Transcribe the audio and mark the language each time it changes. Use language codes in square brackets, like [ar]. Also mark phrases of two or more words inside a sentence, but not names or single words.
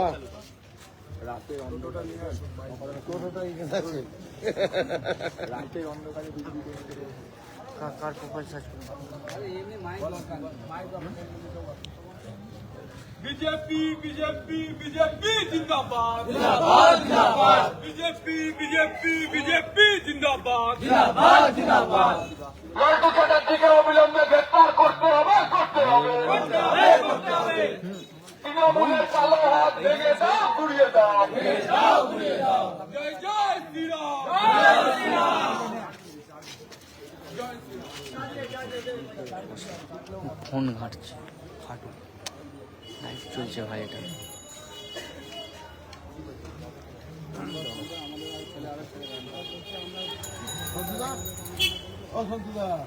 [bn] কার প্রোফাইল সার্চ করুন [hi] बीजेपी बीजेपी बीजेपी जिंदाबाद जिंदाबाद जिंदाबाद बीजेपी बीजेपी बीजेपी जिंदाबाद जिंदाबाद जिंदाबाद [bn] লালটু চ্যাটার্জিকে অবিলম্বে গ্রেপ্তার করতে হবে তৃণমূলের কালো হাত ভেঙে দাও গুড়িয়ে দাও [hi] जय जय श्री राम जय श्री राम [bn] ফোন ঘাটছে খাটো লাইভ চলছে ভাই এটা ও সন্তুদা